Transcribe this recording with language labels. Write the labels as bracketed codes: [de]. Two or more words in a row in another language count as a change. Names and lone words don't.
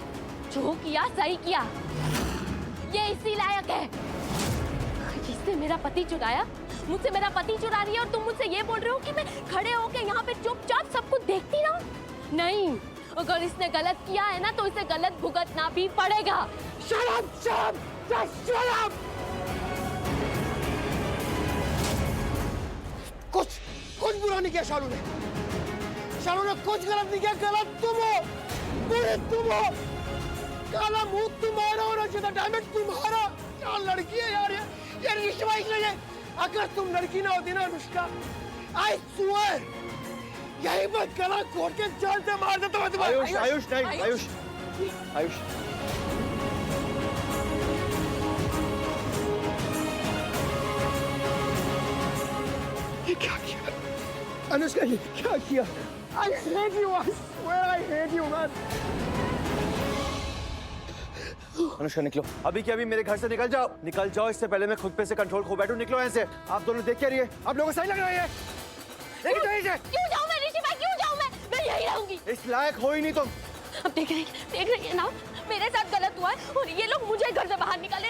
[hi] जो किया सही किया। ये इसी लायक है। जिसने मेरा पति चुराया, मुझसे मेरा पति चुरा रही है और तुम मुझसे ये बोल रहे हो कि मैं खड़े होके यहाँ पे चुपचाप सब कुछ देखती रहूं? नहीं, अगर इसने गलत किया है ना तो इसे गलत भुगतना भी पड़ेगा। [en] Shut up, shut up, shut up! [hi] कुछ बुरा नहीं किया शालू ने। शालू ने कुछ गलत नहीं किया। गलत तुम हो, बुरे तुम हो, काला मुंह तुम्हारा और रशिदा डायमंड तुम्हारा। क्या लड़की है यार ये रिश्वा इसलिए। अगर तुम लड़की ना होती ना अनुष्का, [en] I swear [hi] यही पर गला घोट के जान से मार देता मैं तुम्हें। आयुष, आयुष नहीं, आयुष, आयुष। ये क्या किया अनुष्का? ये क्या किया? [en] I hate you, I swear I hate you man. [hi] अनुष्का निकलो, अभी के अभी मेरे घर से निकल जाओ, निकल जाओ, इससे पहले मैं खुद पे से कंट्रोल खो बैठूं। निकलो यहाँ से। आप दोनों देख क्या रही है? आप लोगों को सही लग रहा है? लेकिन तो इसे क्यों जाऊं मैं ऋषि भाई, क्यों जाऊं मैं यही रहूंगी। इस लायक हो ही नहीं तुम। अब देख रही है ना, मेरे साथ गलत हुआ है और ये लोग मुझे घर से बाहर निकाले।